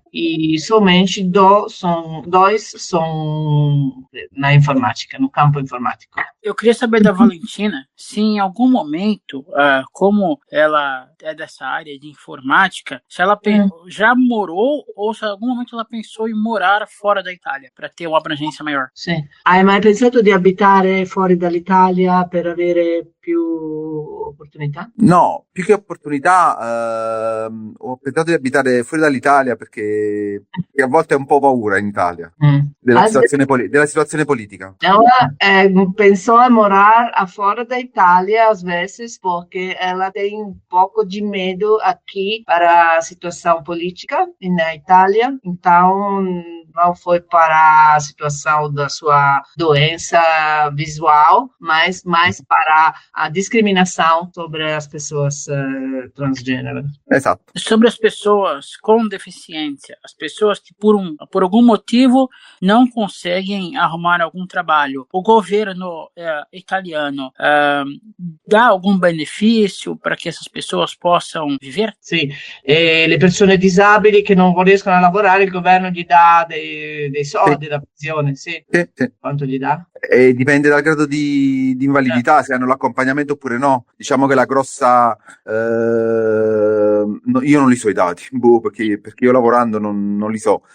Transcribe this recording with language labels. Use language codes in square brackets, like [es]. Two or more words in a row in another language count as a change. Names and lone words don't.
[pt] E somente dois são na informática, no campo informático. Eu queria saber da Valentina se em algum momento, como ela é dessa área de informática, se ela já morou ou se em algum momento ela pensou em morar fora da Itália para ter uma abrangência maior. [it] Sì. Hai mai pensato di abitare fuori dall'Italia per avere più opportunità? No, più che opportunità, ho pensato di abitare fuori dall'Italia perché a volte ho un po' paura in Italia della situazione politica. [pt] Ela pensou em morar fora da Itália às vezes porque ela tem um pouco de medo aqui para a situação política na Itália, então não foi para a situação da sua doença visual, mas mais para a discriminação sobre as pessoas transgênero. [it] Esatto. [pt] Sobre as pessoas com deficiência, as pessoas que por algum motivo não conseguem arrumar algum trabalho, o governo italiano dá algum benefício para que essas pessoas possam viver? [it] Sì, le persone disabili che non riescono a lavorare, il governo gli dà dei soldi, la pensione, sì. Sì. Quanto gli dà? E dipende dal grado di invalidità, se hanno l'accompagnamento oppure no. Diciamo che la grossa... no, io non li so i dati, perché io lavorando non li so.